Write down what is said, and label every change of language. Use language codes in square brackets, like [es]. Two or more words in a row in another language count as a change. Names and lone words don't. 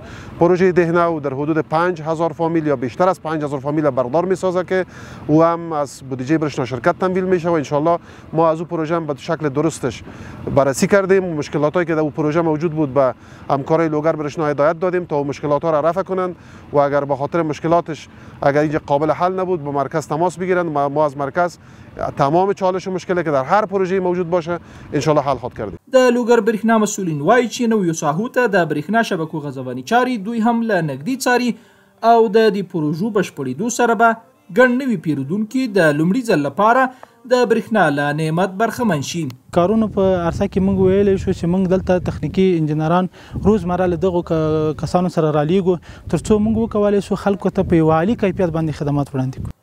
[fa] پروژه دهنه و در حدود 5000 فامیل یا بیشتر از 5000 فامیل برقدار میسازه که او هم از بودجه برېښنا شرکت تمویل میشه و [ar] ان شاء الله [fa] ما از او پروژه هم به شکل درستش بررسی کردیم. مشکلاتی که در او پروژه موجود بود به همکارای لوگر برېښنا هدایت دادیم تا مشکلات ها را رفع کنند و اگر به خاطر مشکلاتش اگر اینجا قابل حل نبود با مرکز تماس بگیرند. ما از مرکز تمام چالش و مشکلی که در هر پروژه موجود باشه [ar] ان شاء الله [fa] حل خود کردیم. [ps] د لوګر برېښنا مسؤلین وایي چې نویو ساحو ته د برېښنا شبکو غځونې چارې دوی هم له نږدې څاري او د دې پروژو بشپړېدو سره به ګڼ نوي پیرودونکي د لومړي ځل لپاره د برېښنا له نعمت برخمن شي. کارونو په عرصه کې موږ ویلی شو چې موږ دلته تخنیکي انجینران روزمره له دغو کسانو سره رالیږو تر څو موږ وکولی شو خلکو ته په یو عالي کیفیت باندې خدمات وړاندې کړو.